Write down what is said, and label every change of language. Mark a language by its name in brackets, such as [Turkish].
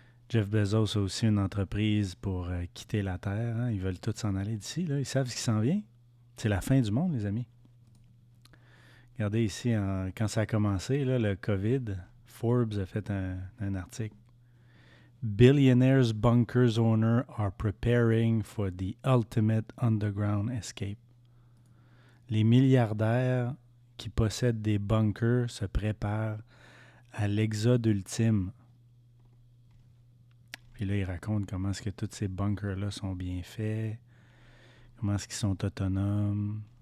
[French] Jeff Bezos a aussi une entreprise pour quitter la Terre. Hein? Ils veulent tous s'en aller d'ici. Là. Ils savent ce qui s'en vient. C'est la fin du monde, les amis. Regardez ici, quand ça a commencé, là, le COVID, Forbes a fait un article. [English] Billionaires bunkers owners are preparing for the ultimate underground escape. [French] Les milliardaires qui possèdent des bunkers se préparent à l'exode ultime. Puis là, il raconte comment est-ce que tous ces bunkers-là sont bien faits, comment est-ce qu'ils sont autonomes.